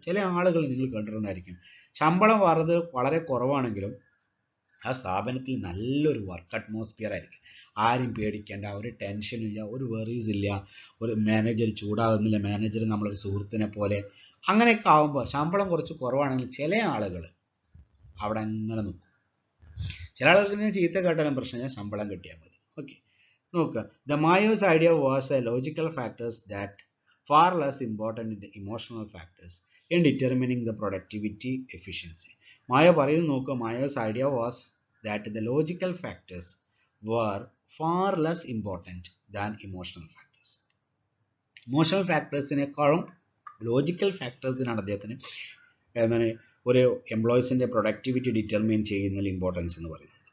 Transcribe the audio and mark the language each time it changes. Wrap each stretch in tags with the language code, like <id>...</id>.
<ml>ചില ആളുകൾ നിങ്ങൾ കണ്ടിട്ടുണ്ടായിരിക്കും, ശമ്പളം വളരെ കുറവാണെങ്കിലും ആ സ്ഥാപനത്തിൽ നല്ലൊരു വർക്ക് അറ്റ്മോസ്ഫിയർ ആയിരിക്കും, ആരും പേടിക്കേണ്ട, ഒരു ടെൻഷനില്ല, ഒരു വെറീസ് ഇല്ല, ഒരു മാനേജർ ചൂടാകുന്നില്ല, മാനേജർ നമ്മളൊരു സുഹൃത്തിനെ പോലെ. അങ്ങനെയൊക്കെ ആകുമ്പോൾ ശമ്പളം കുറച്ച് കുറവാണെങ്കിൽ ചില ആളുകൾ അവിടെ അങ്ങനെ നിൽക്കും. ചില ആളുകൾക്ക് ചീത്ത കേട്ടാലും പ്രശ്നമില്ല, ശമ്പളം കിട്ടിയാൽ മതി.</ml> <en>Okay, നോക്കുക, the Mayo's idea was a logical factors that far less important than the emotional factors in determining the productivity efficiency.</en> <ml>മായ പറയുന്നു, നോക്കുക,</ml> <en>Mayo's idea was that the logical factors were far less important than emotional factors.</en> <ml>Emotional ഫാക്ടേഴ്സിനേക്കാളും logical ഫാക്ടേഴ്സിനാണ് അദ്ദേഹത്തിന് എന്താണ് ഒരു എംപ്ലോയീസിൻ്റെ productivity determine ചെയ്യുന്നതിൽ importance എന്ന് പറയുന്നത്.</ml>